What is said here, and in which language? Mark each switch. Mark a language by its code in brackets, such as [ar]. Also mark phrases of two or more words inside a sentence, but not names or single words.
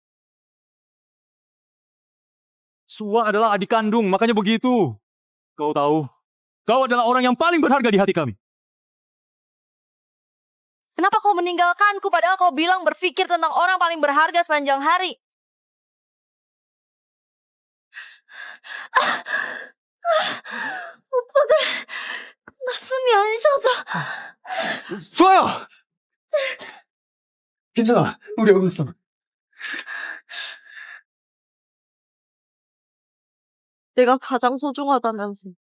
[id] Sua adalah adik kandung, makanya begitu. Kau tahu, kau adalah orang yang paling berharga di hati kami. Kenapa kau meninggalkanku padahal kau bilang berpikir tentang orang paling berharga sepanjang hari? [ko] 오빠들, 나 숨이 안 쉬어서. 수아야! 괜찮아, 우리 여기 있어. 내가 가장 소중하다면서.